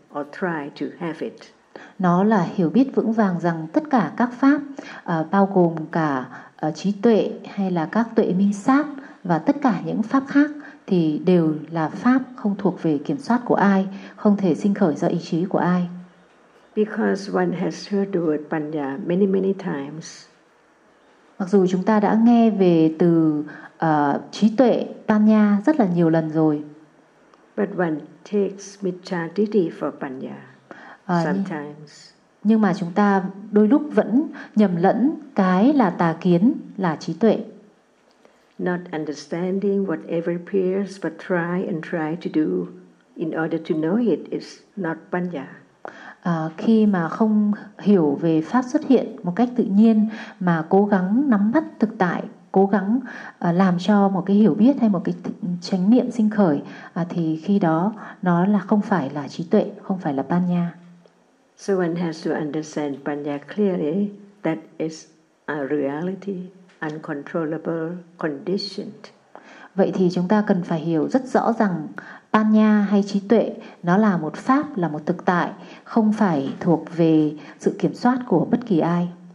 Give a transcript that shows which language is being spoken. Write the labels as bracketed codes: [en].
[en] Or try to have it. [vi] Nó là hiểu biết vững vàng rằng tất cả các pháp, bao gồm cả trí tuệ hay là các tuệ minh sát và tất cả những pháp khác thì đều là pháp không thuộc về kiểm soát của ai, không thể sinh khởi do ý chí của ai. [en] Because one has heard the word panya many many times. [vi] Mặc dù chúng ta đã nghe về từ trí tuệ panya rất là nhiều lần rồi. [en] But one takes mitchaditi for panya sometimes. [vi] Nhưng mà chúng ta đôi lúc vẫn nhầm lẫn cái là tà kiến là trí tuệ. [en] not understanding whatever appears, but try and try to do in order to know it is not panya. [vi] Khi mà không hiểu về pháp xuất hiện một cách tự nhiên mà cố gắng nắm bắt thực tại, cố gắng làm cho một cái hiểu biết hay một cái chánh niệm sinh khởi, thì khi đó nó là không phải là trí tuệ, không phải là panya. [en] So one has to understand panya clearly that is a reality, uncontrollable, conditioned. [vi] Vậy thì chúng ta cần phải hiểu rất rõ rằng panya hay trí tuệ nó là một pháp, là một thực tại, không phải thuộc về sự kiểm soát của bất kỳ ai.